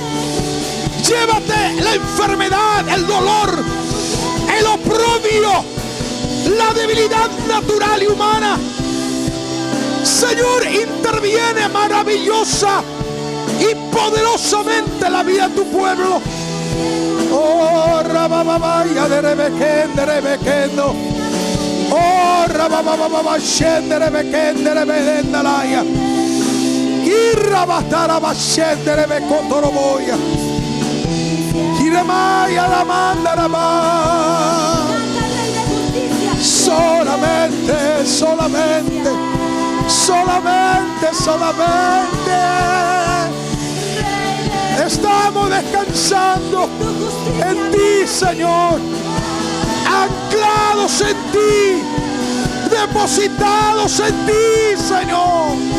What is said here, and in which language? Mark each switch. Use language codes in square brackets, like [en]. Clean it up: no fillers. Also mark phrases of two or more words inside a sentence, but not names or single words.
[es] Llévate la enfermedad, el dolor, el oprobio, la debilidad natural y humana. Señor, interviene maravillosa y poderosamente en la vida de tu pueblo. Oh, rabababaya de rebequendo. Oh, rababababa shendere bekendere bedendalaya. Irrabatara bashendere bekotoroboya. Kiremaya la mandaraba. Solamente, solamente, solamente, solamente. Estamos descansando en ti, Señor. Anclados en ti, depositados en ti, Señor.